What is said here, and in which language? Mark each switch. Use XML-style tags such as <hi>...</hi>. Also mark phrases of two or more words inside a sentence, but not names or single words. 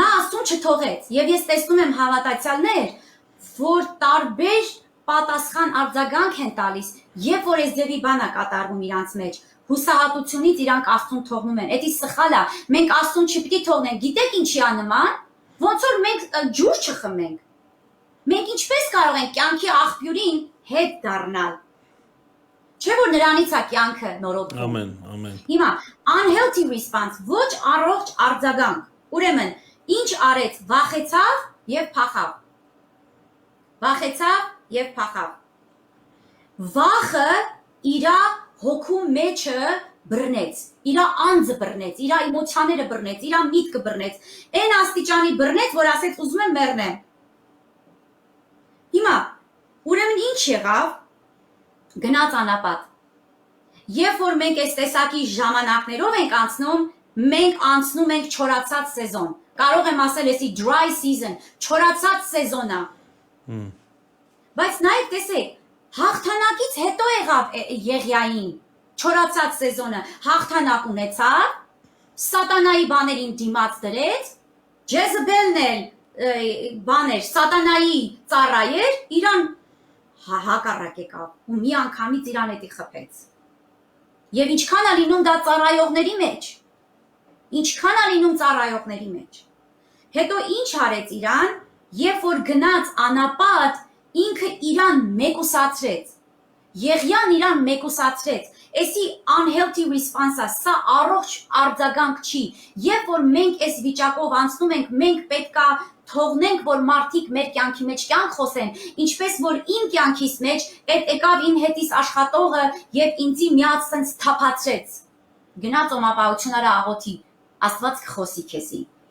<hy>Աստծուն չթողեց, եւ ես տեսնում եմ հավատացյալներ, որ տարբեր պատասխան արձագանք են տալիս, երբ որ այս ձևի բան է կատարվում իրանց մեջ, հուսահատությունից իրանք Աստծուն թողնում են։ Էդի սխալ է, մենք Աստծուն չպիտի թողնենք։ Գիտեք ինչի է նման, ոնց որ մենք ջուր չխմենք։ Մենք ինչպես կարող ենք կյանքի աղբյուրին հետ դառնալ։ Չէ՞ որ նրանից է կյանքը նորոգվում։ Ամեն, ամեն։</hy> <en>Հիմա unhealthy response,</en> <hy>ոչ առողջ արձագանք։ Ուրեմն, ինչ արեց, վախեցավ եւ փախավ։ Վախեցավ եւ փախավ։ Վախը իրա հոգու մեջը բռնեց, իրա անձը բռնեց, իրա էմոցիաները բռնեց, իրա միտքը բռնեց, այն աստիճանի բռնեց, որ ասեց ուզում եմ մեռնեմ։ Հիմա, ուրեմն ինչ եղավ, գնաց անապատ։ Երբ որ մենք այս տեսակի ժամանակներով ենք անցնում, մենք անցնում ենք չորացած սեզոն։ Կարող եմ ասել էսի</hy> <en>dry season,</en> <hy>չորացած սեզոնա։ Բայց նայեք տեսեք, հաղթանակից հետո եղավ Եղիային չորացած սեզոնը, հաղթանակ ունեցավ, սատանայի բաներին դիմաց դրեց, Ջեզբելն էլ բաներ, սատանայի ծառայեր, իրան հակառակ եկավ ու մի անգամից իրան էդի խփեց։ Եվ ինչքան է լինում դա ծառայողների մեջ, ինչքան է լինում ծառայողների մեջ։ Հետո ինչ արեց իրան, երբ որ գնաց անապատ, ինքը իրան մեկուսացրեց։ Եղիան իրան մեկուսացրեց։ Էսի</hy> <en>unhealthy response-ը,</en> <hy>սա առողջ արձագանք չի։ Երբ որ մենք այս վիճակով անցնում ենք, մենք պետքա թողնենք, որ մարդիկ մեր կյանքի մեջ կյանք խոսեն, ինչպես որ իմ կյանքիս մեջ այդ եկավ իմ հետիս աշխատողը եւ ինձի միած sense թափացրեց։ Գնա ծոմապահություն արա աղոթի, Աստված կխոսի քեզի։</hy>